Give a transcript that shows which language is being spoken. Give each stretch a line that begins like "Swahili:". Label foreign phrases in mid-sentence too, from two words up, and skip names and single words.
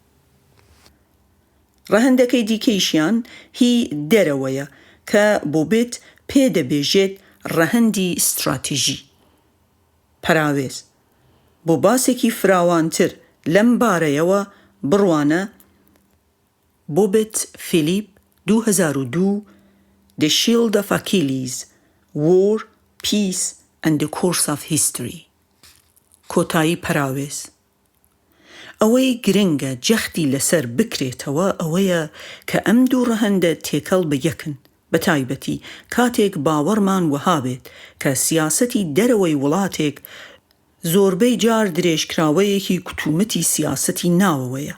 Central Kurdish: ڕەهەندەکەی دیکەیشیان هی دەرەوەیە کە بۆبێت پێدەبێژێت ڕەهەندی استراتیژی. پەراوێز بۆ باسێکی فراوانتر لەم بارەیەوە بڕوانە بۆبێت فیلیپ 2002 The Shield of Achilles War, Peace and the Course of History. کۆتایی پەراوێز ئەوەی گرنگە جەختی لەسەر بکرێتەوە ئەوەیە کە ئەم دوو ڕەهەندە تێکەڵ بە یەکن، بە تایبەتی کاتێک باوەڕمان وەها بێت کە سیاسەتی دەرەوەی وڵاتێک زۆربەی جار درێژکراوەیەکی کوتومەتی سیاسەتی ناوەوەیە.